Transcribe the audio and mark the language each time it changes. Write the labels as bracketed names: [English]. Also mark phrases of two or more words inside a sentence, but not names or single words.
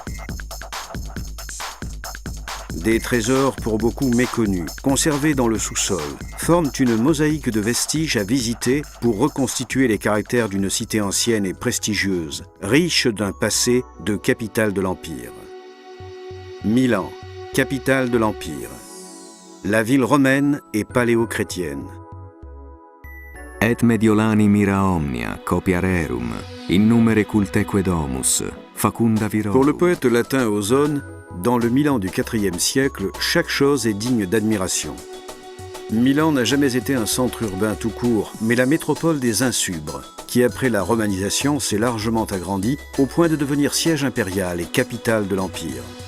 [French] Des trésors pour beaucoup méconnus, conservés dans le sous-sol, forment une mosaïque de vestiges à visiter pour reconstituer les caractères d'une cité ancienne et prestigieuse, riche d'un passé de capitale de l'Empire. Milan, capitale de l'Empire. La ville romaine et paléo-chrétienne. [Latin] Et Mediolani mira omnia, copia rerum, innumere culteque domus, facunda virorum. [French] Pour le poète latin Ozone, dans le Milan du IVe siècle, chaque chose est digne d'admiration. Milan n'a jamais été un centre urbain tout court, mais la métropole des Insubres, qui après la romanisation s'est largement agrandie au point de devenir siège impérial et capitale de l'Empire.